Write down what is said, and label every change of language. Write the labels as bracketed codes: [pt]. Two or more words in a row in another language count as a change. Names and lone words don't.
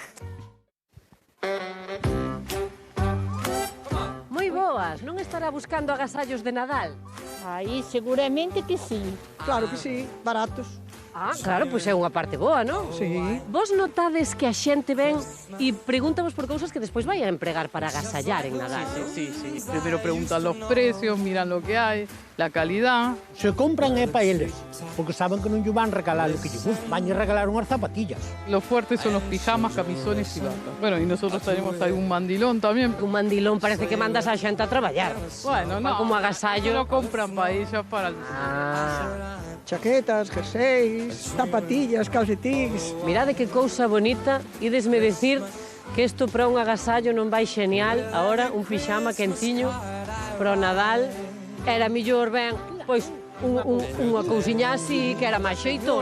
[gl] Moi boas, non estará buscando agasallos de Nadal? Aí seguramente que sí. [es] Claro que sí, baratos. [gl] Ah, claro, pois é unha parte boa, non? [es] Sí. [gl] Vos notades que a xente ven e pregúntavos por cousas que despois vai a empregar para agasallar en Nadal, non? [es] Sí. Primero preguntan los precios, miran lo que hay, la calidad. [gl] Se compran é pa eles, porque saben que non lle van regalar o que lle gusta, van lle regalar unhas zapatillas. [es] Los fuertes son los pijamas, camisones y batas. Bueno, y nosotros tenemos ahí un mandilón también. [gl] Un mandilón parece que mandas a xente a traballar. [es] Bueno, no. [gl] Como agasallo. [es] No compran para ellas, para el... [gl] Chaquetas, jerseis, zapatillas, calcetins. Mirade que cousa bonita, idesme decir que isto para un agasallo non vai xenial, agora un pixama quentiño para o Nadal, era millor ben, pois, unha cousiña así que era máis xeitora.